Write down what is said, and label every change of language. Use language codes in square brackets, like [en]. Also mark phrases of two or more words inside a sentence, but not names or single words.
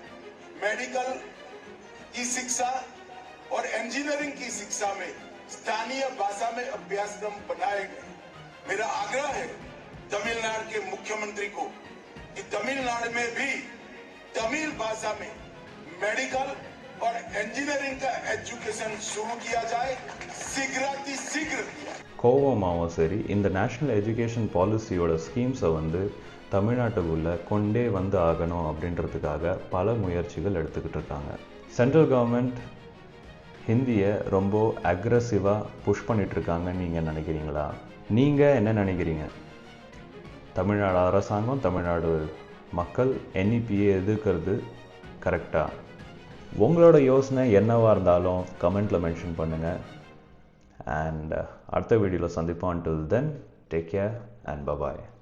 [hi] मेडिकल की शिक्षा और इंजीनियरिंग की शिक्षा में स्थानीय भाषा में अभ्यासक्रम बनाए गए। मेरा आग्रह है तमिलनाडु के मुख्यमंत्री को कि तमिलनाडु में भी तमिल भाषा में मेडिकल और इंजीनियरिंग का एजुकेशन शुरू किया जाए, शीघ्र किया। [ta] கோவமாகவும் சரி, இந்த [en] national education policy schemes [ta] வந்து தமிழ்நாட்டுக்குள்ளே கொண்டே வந்து ஆகணும் அப்படின்றதுக்காக பல முயற்சிகள் எடுத்துக்கிட்டு இருக்காங்க. [en] central government [ta] ஹிந்தியை ரொம்ப [en] aggressive push [ta] பண்ணிகிட்ருக்காங்கன்னு நீங்கள் நினைக்கிறீங்களா? நீங்கள் என்ன நினைக்கிறீங்க? தமிழ்நாடு அரசாங்கம், தமிழ்நாடு மக்கள் NEPயை எதிர்க்கிறது கரெக்டாக? உங்களோட யோசனை என்னவாக இருந்தாலும் [en] comment mention [ta] பண்ணுங்கள். அண்ட் அடுத்த வீடியோவில் சந்திப்போம். [en] until then, take care and bye-bye.